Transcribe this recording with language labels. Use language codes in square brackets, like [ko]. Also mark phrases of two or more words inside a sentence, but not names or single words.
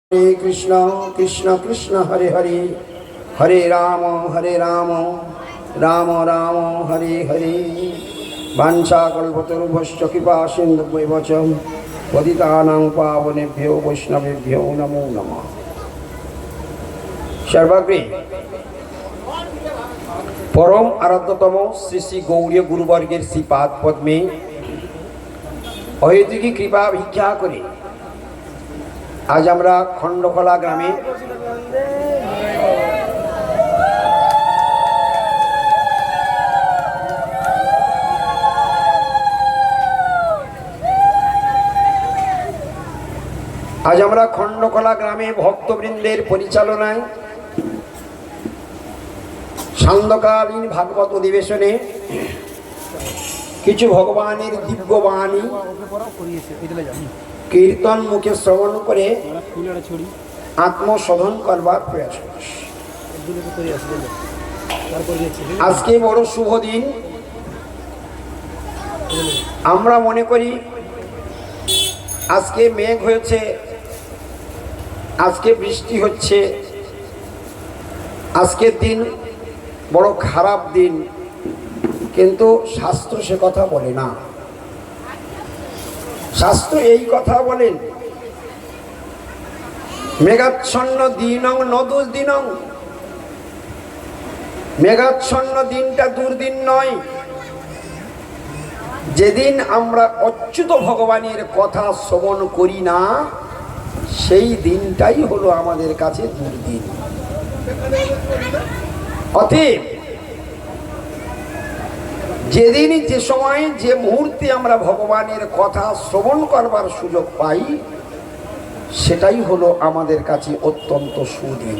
[sa] हरे कृष्ण कृष्ण कृष्ण हरे हरे हरे राम राम राम हरे हरे वाञ्छाकल्पतरुभ्यश्च कृपा सिन्धुभ्येव च पतितानां पावनेभ्यो वैष्णवेभ्यो नमो नमः। [bn] সর্বাগ্রে পরম আরাধ্যতম শ্রী শ্রী গৌরী গুরুবর্গের শ্রীপাদ পদ্মে অহেতুকী কৃপা ভিক্ষা করে আজ আমরা খন্ডখোলা গ্রামে ভক্তবৃন্দের পরিচালনায় সান্ধ্যকালীন ভাগবত অধিবেশনে কিছু ভগবানের দিব্য বাণী কীর্তন মুখে শ্রবণ করে আত্মশোধন করবার প্রয়াস আজ কে বড় শুভ দিন আমরা মনে করি আজ কে মেঘ হয়েছে আজ কে বৃষ্টি হচ্ছে আজ কে দিন বড় খারাপ দিন কিন্তু শাস্ত্র সে কথা বলে না। শাস্ত্র এই কথা বলে [sa] मेघाच्छन्न दिनं न दुर्दिनं [bn] মেঘাচ্ছন্ন দিনটা দুর্দিন নয় যেদিন আমরা অচ্যুত ভগবানের কথা শ্রবণ করি না সেই দিনটাই হলো আমাদের কাছে দুর্দিন। अतएव যেদিন যে সময় যে মুহূর্তে আমরা ভগবানের কথা শ্রবণ করবার সুযোগ পাই সেটাই হলো আমাদের কাছে অত্যন্ত সুদিন।